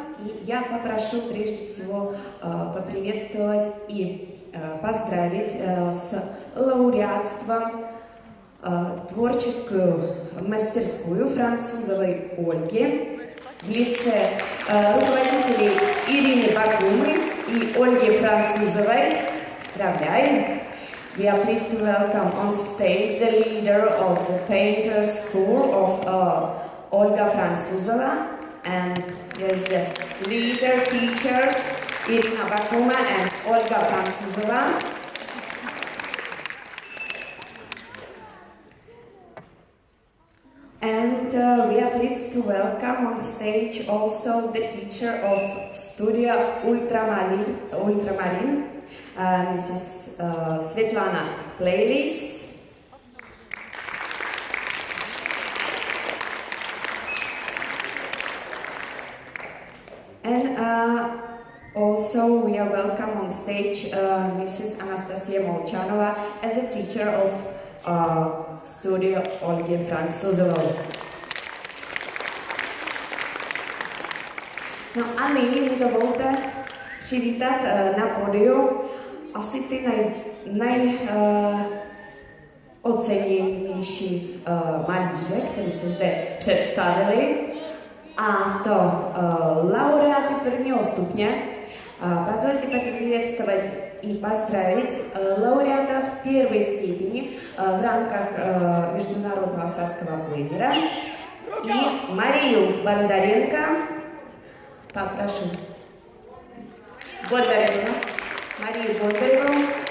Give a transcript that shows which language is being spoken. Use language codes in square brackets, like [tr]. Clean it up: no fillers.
[ru] И я попрошу прежде всего поприветствовать и поздравить с лауреатством творческую мастерскую Французовой Ольги в лице руководителей Ирины Бакумы и Ольги Французовой. Поздравляем! [en] We are pleased to welcome on stage the leader of the Painters School of Olga Franzuzova, and there is the leader teachers Irina Bakuma and Olga Franzuzova. And we are pleased to welcome on stage also the teacher of Studio Ultramarin, Mrs. Svetlana Playlis. And also we are welcome on stage Mrs. Anastasia Molchanova as a teacher of Studio Olgy Franzuzovou. [cs] No a nyní mi dovolte přivítat na pódiu asi ty nejoceněnější malíře, kteří se zde představili. A to laureáty prvního stupně. [ru] Позвольте поприветствовать и поздравить лауреатов первой степени в рамках Международного саскового плейнера и Марию Бондаренко. Попрошу. Бондаренко. Марию Бондареву.